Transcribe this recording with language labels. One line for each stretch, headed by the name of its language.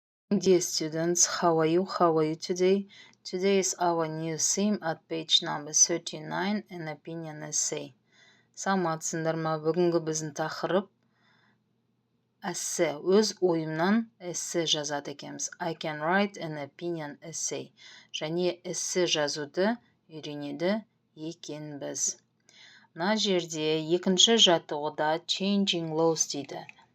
English: Dear students, how are you? How are you today? Today is our new theme at page number 39, an opinion essay.
Kazakh: Саламатсыңдар ма? Бүгінгі біздің тақырып эссе. Өз ойымнан эссе жазады екенбіз.
English: I can write an opinion essay.
Kazakh: Және эссе жазуды үйренеді екенбіз. Мына жерде екінші жаттығуда
English: changing laws
Kazakh: дейді.